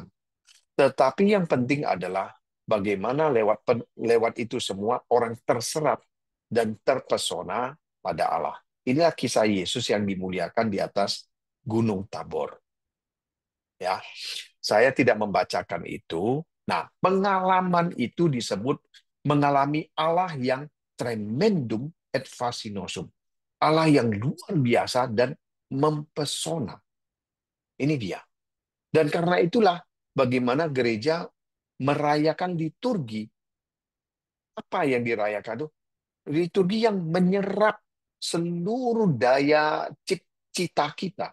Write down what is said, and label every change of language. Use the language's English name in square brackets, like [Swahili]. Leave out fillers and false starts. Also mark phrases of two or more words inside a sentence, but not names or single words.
[Indonesian] Tetapi yang penting adalah bagaimana lewat itu semua orang terserat dan terpesona pada Allah. Inilah kisah Yesus yang dimuliakan di atas Gunung Tabor. Ya, saya tidak membacakan itu. Nah, pengalaman itu disebut mengalami Allah yang [Latin] tremendum et fascinosum. [Indonesian] Allah yang luar biasa dan mempesona. Ini dia. Dan karena itulah bagaimana gereja merayakan liturgi. Apa yang dirayakan itu? Liturgi yang menyerap seluruh daya cita kita.